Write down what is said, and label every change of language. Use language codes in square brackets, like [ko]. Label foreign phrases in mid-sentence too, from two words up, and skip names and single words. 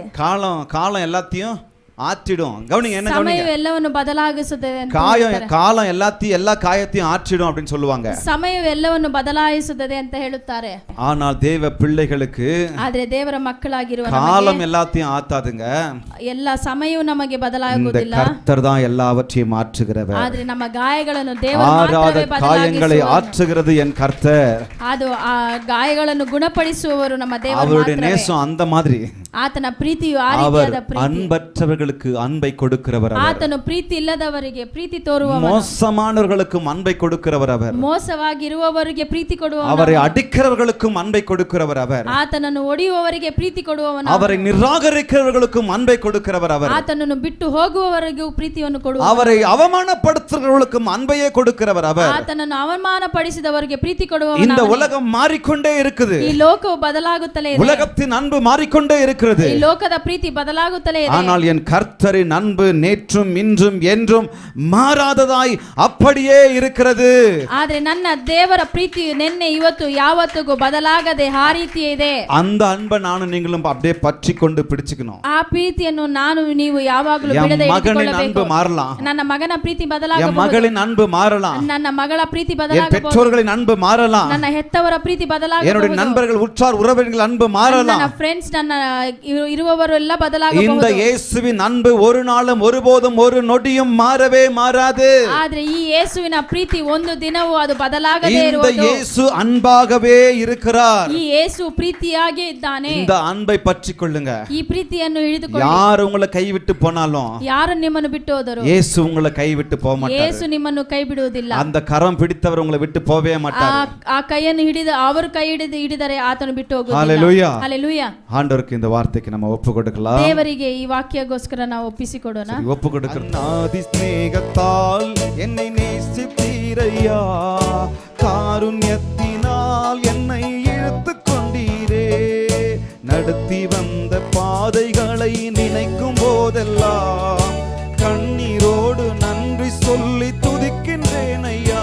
[ta] காலம் எல்லாத்தையும் ஆற்றிடும். கவனிங்க, என்ன [kn] ಸಮಯ ಎಲ್ಲವನ್ನು ಬದಲಾಯಿಸುತ್ತದೆ ಅಂತ [ta] காலம் எல்லா காயத்தையும் ஆற்றிடும் அப்படின்னு சொல்லுவாங்க. [kn] ಸಮಯ ಎಲ್ಲವನ್ನು ಬದಲಾಯಿಸುತ್ತದೆ ಅಂತ ಹೇಳುತ್ತಾರೆ. [ta] ஆனால் தேவ பிள்ளைகளுக்கு, [kn] ಆದ್ರೆ ದೇವರ ಮಕ್ಕಳಾಗಿರುವ [ta] காலம் எல்லாத்தையும் ஆத்தாதுங்க, [kn] ಎಲ್ಲ ಸಮಯವು ನಮಗೆ ಬದಲಾಗುವುದಿಲ್ಲ. [ta] கர்த்தர் தான் எல்லாவற்றையும் மாற்றுகிறவர். [kn] ಆದ್ರೆ ನಮ್ಮ ಗಾಯಗಳನ್ನು ದೇವರು ಮಾತ್ರವೇ [ta] காயங்களை ஆற்றுகிறது என் கர்த்தர். [kn] ಅದು ಆ ಗಾಯಗಳನ್ನು ಗುಣಪಡಿಸುವವರು ನಮ್ಮ ದೇವರು. [ta] அவருடைய நேசம் அந்த மாதிரி, [kn] ಆತನ ಪ್ರೀತಿಯು ಆ ರೀತಿಯಾದ ಪ್ರೀತಿ. [ta] அன்பற்றவர்களுக்கு அன்பை கொடுக்கிறவர் அவர். [kn] ಆತನು ಪ್ರೀತಿ ಇಲ್ಲದವರಿಗೆ ಪ್ರೀತಿ ತೋರುವವನು. [ta] மோசமானவர்களுக்கும் அன்பை கொடுக்கிறவர் அவர். [kn] ಮೋಸವಾಗಿರುವವರಿಗೆ ಪ್ರೀತಿ ಕೊಡುವವನು. [ta] அவரை அடிக்கிறவர்களுக்கும் அன்பை கொடுக்கிறவர் அவர். [kn] ಆತನನ್ನು ಒಡೆಯುವವರಿಗೆ ಪ್ರೀತಿ ಕೊಡುವವನು. [ta] அவரை நிராகரிக்கிறவர்களுக்கும் அன்பை கொடுக்கிறவர் அவர். [kn] ಆತನನ್ನು ಬಿಟ್ಟು ಹೋಗುವವರಿಗೂ ಪ್ರೀತಿಯನ್ನು ಕೊಡುವವನು. [ta] அவரை அவமானப்படுத்துகிறவர்களுக்கும் அன்பையே கொடுக்கிறவர் அவர். [kn] ಆತನನ್ನು ಅವಮಾನಪಡಿಸಿದವರಿಗೆ ಪ್ರೀತಿ ಕೊಡುವವನು. [ta] இந்த உலகம் மாறிக்கொண்டே இருக்குது. [kn] ಈ ಲೋಕವು ಬದಲಾಗುತ್ತಲೇ ಇದೆ. [ta] உலகத்தின் அன்பு மாறிக்கொண்டே இருக்கிறது. [kn] ಈ ಲೋಕದ ಪ್ರೀತಿ ಬದಲಾಗುತ್ತಲೇ ಇದೆ. [ta] ஆனால் என் கர்த்தரின் அன்பு நேற்றும் இன்றும் என்றும் மாறாததாய் அப்படியே இருக்கிறது. [kn] ಆದ್ರೆ ನನ್ನ ದೇವರ ಪ್ರೀತಿಯು ನಿನ್ನೆ ಇವತ್ತು ಯಾವತ್ತಿಗೂ ಬದಲಾಗದೆ ಆ ರೀತಿಯೇ ಇದೆ. [ta] அந்த அன்பை நானும் நீங்களும் அப்படியே பற்றி கொண்டு பிடிச்சுக்கணும். [kn] ಆ ಪ್ರೀತಿಯನ್ನು ನಾನು ನೀವು ಯಾವಾಗಲೂ ಬಿಡದೆ [ta] மகனின் அன்பு மாறலாம், [kn] ನನ್ನ ಮಗನ ಪ್ರೀತಿ ಬದಲಾಗಬಹುದು, [ta] என் மகளின் அன்பு மாறலாம், [kn] ನನ್ನ ಮಗಳ ಪ್ರೀತಿ [ta] என் [kn] ಬದಲಾಗಬಹುದು, [ta] பெற்றோர்களின் அன்பு மாறலாம், [kn] ನನ್ನ ಹೆತ್ತವರ ಪ್ರೀತಿ ಬದಲಾಗಬಹುದು, [ta] என்னுடைய நண்பர்கள் உற்றார் உறவினர்கள் அன்பு மாறலாம், [kn] ನನ್ನ ಫ್ರೆಂಡ್ಸ್ ನನ್ನ ಇರುವವರೆಲ್ಲ ಬದಲಾಗಬಹುದು. [ta] இந்த இயேசுவின் அன்பு ஒரு நாளும் ஒருபோதும் ஒரு நொடியும் மாறவே மாறாது. [kn] ಆದ್ರೆ ಈ ಯೇಸುವಿನ ಪ್ರೀತಿ ಒಂದು ದಿನವೂ ಅದು ಬದಲಾಗದೇ [ta] இந்த [kn] ಇರುವುದು. [ta] இயேசு அன்பாகவே இருக்கிறார். [kn] ಈ ಯೇಸು ಪ್ರೀತಿಯಾಗಿ ಇದ್ದಾನೆ. [ta] இந்த அன்பை பற்றிக் கொள்ளுங்க. [kn] ಈ ಪ್ರೀತಿಯನ್ನು ಹಿಡಿದುಕೊಳ್ಳಿ. [ta] யார் உங்களை கைவிட்டு போனாலும், [kn] ಯಾರು ನಿಮ್ಮನ್ನು ಬಿಟ್ಟು ಹೋದರು, [ta] இயேசு உங்களை கைவிட்டு போக மாட்டார். [kn] ಯೇಸು ನಿಮ್ಮನ್ನು ಕೈ ಬಿಡುವುದಿಲ್ಲ. [ta] அந்த கரம் பிடித்தவர் உங்களை விட்டு போவே மாட்டார். [kn] ಆ ಕೈಯನ್ನು ಹಿಡಿದು ಅವರು ಕೈ ಹಿಡಿದರೆ ಆತನು ಬಿಟ್ಟು ಹೋಗುವುದಿಲ್ಲ. [ta] ஹalleluya. ஹalleluya. ஆண்டவருக்கு இந்த வார்த்தைக்கு நம்ம ஒப்பு கொடுக்கலாம். ದೇವರಿಗೆ ಈ ವಾಕ್ಯಕ್ಕೋಸ್ಕರ ನಾವು ಒಪ್ಪಿಸಿಕೊಡೋಣ. ஒப்பு கொடுக்கிறோம். அநாதி ஸ்நேகத்தால் என்னை நேசித்தீரையா, காருண்யத்தினால் என்னை இழுத்துக் கொண்டீரே, நடத்தி வந்த பாதைகளை நினைக்கும் போதெல்லாம் கண்ணீரோடு நன்றி சொல்லி துதிக்கின்றேன் ஐயா.